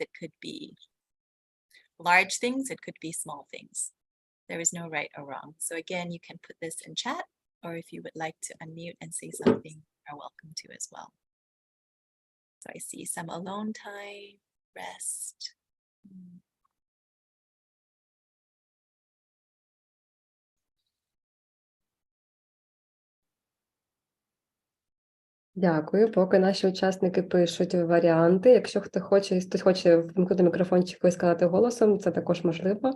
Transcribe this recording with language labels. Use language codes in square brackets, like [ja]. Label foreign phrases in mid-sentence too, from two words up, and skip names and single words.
[en] It could be large things, it could be small things. There is no right or wrong. So again, you can put this in chat, or if you would like to unmute and say something, you are welcome to as well. So I see some alone time, rest. [uk] Дякую. Поки наші учасники пишуть варіанти. Якщо хтось хоче вимкнути мікрофончик і сказати голосом, це також можливо.